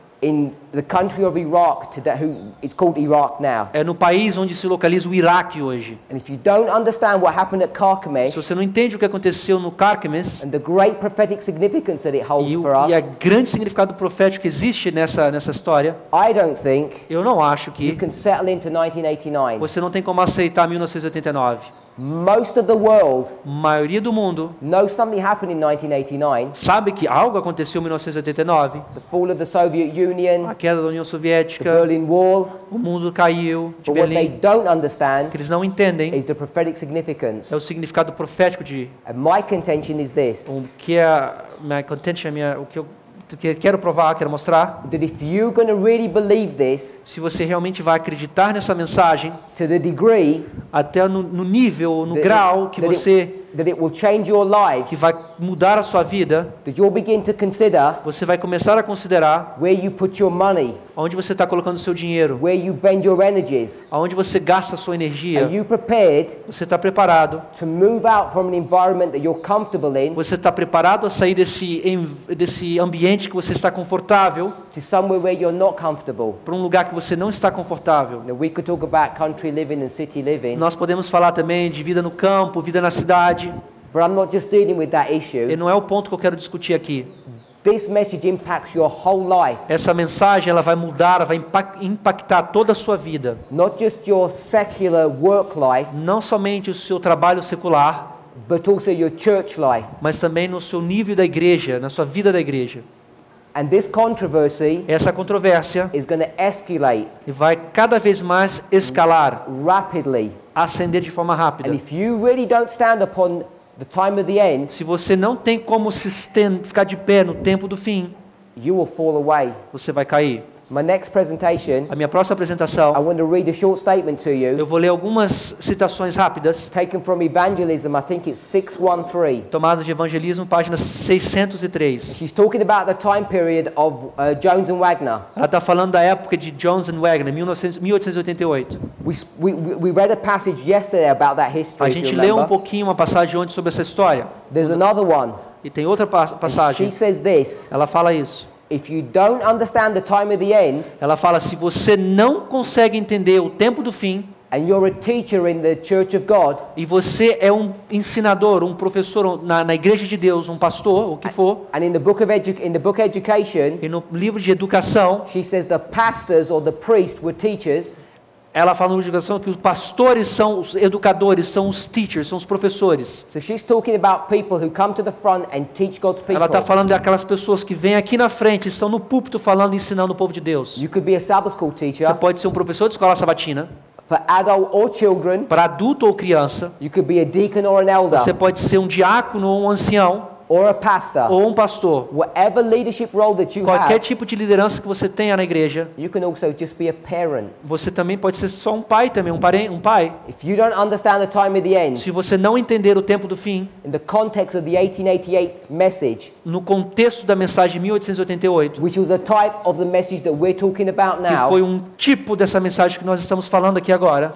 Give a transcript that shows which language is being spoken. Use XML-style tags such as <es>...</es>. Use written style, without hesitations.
<en>in the country of Iraq today, it's called Iraq now.</en> <pt>é no país onde se localiza o Iraque hoje.</pt> <en>And if you don't understand what happened at</en> <pt>Se</pt> <en>Carchemish</en> <pt>você não entende o que aconteceu no Carchemish</pt> <en>and the great prophetic significance that it holds for</en> <pt>e o</pt> <en>us,</en> <pt>grande significado profético que existe nessa história,</pt> <en>I don't think</en> <pt>eu não acho</pt> <en>you</en> <pt>que</pt> <en>can settle into 1989.</en> <pt>você não tem como aceitar 1989.</pt> <en>Most of the world</en> <pt>maioria do mundo</pt> <en>knows something happened in 1989,</en> <pt>sabe que algo aconteceu em 1989,</pt> <en>the fall of the Soviet Union,</en> <pt>a queda da União</pt> <en>the</en> <pt>Soviética,</pt> <en>Berlin Wall.</en> <pt>o mundo caiu de</pt> <en>But what they</en> <pt>Berlim.</pt> <en>don't</en> <pt>O</pt> <en>understand</en> <pt>que eles não entendem</pt> <en>is the prophetic significance.</en> <pt>é o significado profético de</pt> <en>And my contention is this,</en> <pt>o que é a minha contention, o que eu quero provar, quero mostrar.</pt> <en>that if you're going to really believe this</en> <pt>Se você realmente vai acreditar nessa mensagem,</pt> <en>to the degree</en> <pt>até no nível, no</pt> <en>that</en> <pt>grau que</pt> <en>that it will change your lives,</en> <pt>que vai mudar a sua vida,</pt> <en>that you'll begin to consider</en> <pt>você vai começar a considerar</pt> <en>where you put your money,</en> <pt>onde você está colocando o seu dinheiro,</pt> <en>where you bend your energies.</en> <pt>aonde você gasta a sua</pt> <en>Are</en> <pt>energia.</pt> <en>you prepared</en> <pt>Você está preparado?</pt> <en>to move out from an environment that you're comfortable in</en> <pt>Você está preparado a sair desse ambiente que você está confortável</pt> <en>to somewhere where you're not comfortable?</en> <pt>para um lugar que você não está confortável?</pt> <en>Now, we could talk about country living and city living,</en> <pt>Nós podemos falar também de vida no campo, vida na cidade,</pt> <en>but I'm not just dealing with that</en> <pt>e</pt> <en>issue.</en> <pt>não é o ponto que eu quero discutir aqui.</pt> <en>This message impacts your whole life,</en> <pt>Essa mensagem ela vai mudar, ela vai impactar toda a sua vida.</pt> <en>not just your secular work life,</en> <pt>Não somente o seu trabalho secular,</pt> <en>but also your church life.</en> <pt>mas também no seu nível da igreja, na sua vida da igreja.</pt> <en>And this controversy</en> <pt>Essa controvérsia</pt> <en>is going to escalate</en> <pt>vai cada vez mais escalar,</pt> <en>rapidly.</en> <pt>ascender de forma</pt> <en>And</en> <pt>rápida.</pt> <en>if you really don't stand upon the time of the end,</en> <pt>Se você não tem como ficar de pé no tempo do fim,</pt> <en>you will fall away.</en> <pt>você vai cair.</pt> <en>My next presentation,</en> <pt>A minha próxima</pt> <en>I</en> <pt>apresentação,</pt> <en>want to read a short statement to you,</en> <pt>eu vou ler algumas citações rápidas,</pt> <en>taken from Evangelism, I think it's 613.</en> <pt>tomadas de Evangelismo, página 603.</pt> <en>She's talking about the time period of Jones and Wagner.</en> <pt>Ela está falando da época de Jones and Wagner, 1888.</pt> <en>We read a passage yesterday about that history,</en> <pt>A</pt> <en>if you</en> <pt>gente leu um</pt> <en>remember.</en> <pt>pouquinho uma passagem ontem sobre essa história.</pt> <en>There's another one.</en> <pt>E tem outra passagem.</pt> <en>She says this,</en> <pt>Ela fala isso.</pt> <en>if you don't understand the time of the end,</en> <pt>Ela fala, se você não consegue entender o tempo do fim,</pt> <en>and you're a teacher in the church of God,</en> <pt>e você é um ensinador, um professor na igreja de Deus, um pastor, o que for,</pt> <en>and in the book Education,</en> <pt>e no livro de educação,</pt> <en>she says the pastors or the priests were teachers,</en> <pt>ela fala no livro de educação que os pastores são os educadores, são os teachers, são os professores.</pt> <en>so she's talking about people who come to the front and teach God's people.</en> <pt>Ela está falando daquelas pessoas que vêm aqui na frente, estão no púlpito falando, ensinando o povo de Deus.</pt> <en>You could be a Sabbath school</en> <pt>Você</pt> <en>teacher</en> <pt>pode ser um professor de escola sabatina,</pt> <en>for adult or children.</en> <pt>para adulto ou criança.</pt> <en>You could be a deacon or an elder</en> <pt>Você pode ser um diácono ou um ancião,</pt> <en>or a pastor.</en> <pt>ou um pastor.</pt> <en>Whatever leadership role that you</en> <pt>Qualquer</pt> <en>have,</en> <pt>tipo de liderança que você tenha na igreja,</pt> <en>you can also just be a parent.</en> <pt>você também pode ser só um pai também, um pai.</pt> <en>If you don't understand the time of the end,</en> <pt>Se você não entender o tempo do fim,</pt> <en>in the context of the 1888 message,</en> <pt>no contexto da mensagem de 1888,</pt> <en>which was the type of the message that we're talking about</en> <pt>que</pt> <en>now.</en> <pt>foi um tipo dessa mensagem que nós estamos falando aqui agora.</pt>